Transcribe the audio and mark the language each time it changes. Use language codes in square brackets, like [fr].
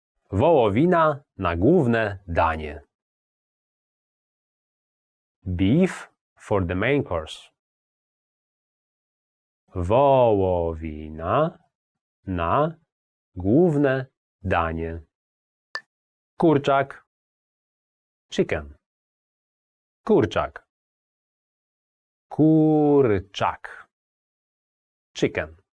[pl] Wołowina na główne danie. [en] Beef for the main course. [pl] Wołowina na główne danie. Kurczak. Chicken. Kurczak. Kurczak. Chicken.